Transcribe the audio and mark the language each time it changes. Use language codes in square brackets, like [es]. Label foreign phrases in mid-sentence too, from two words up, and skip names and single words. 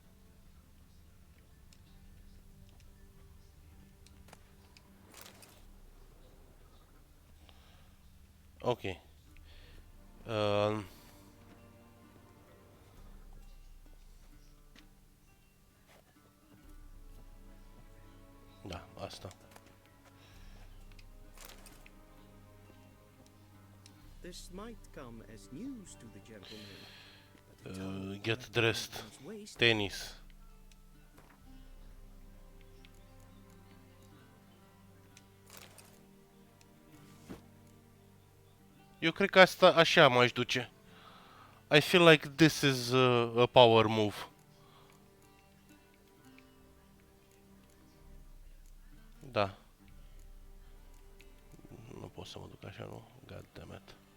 [ro] Ok. Da, asta. [en] This might come as news to the gentleman. Get dressed. [ro] Tenis. Eu cred că asta așa m-aș duce. [en] I feel like this is a power move. [ro] Da. Nu pot să mă duc așa, nu? [en] God damn it.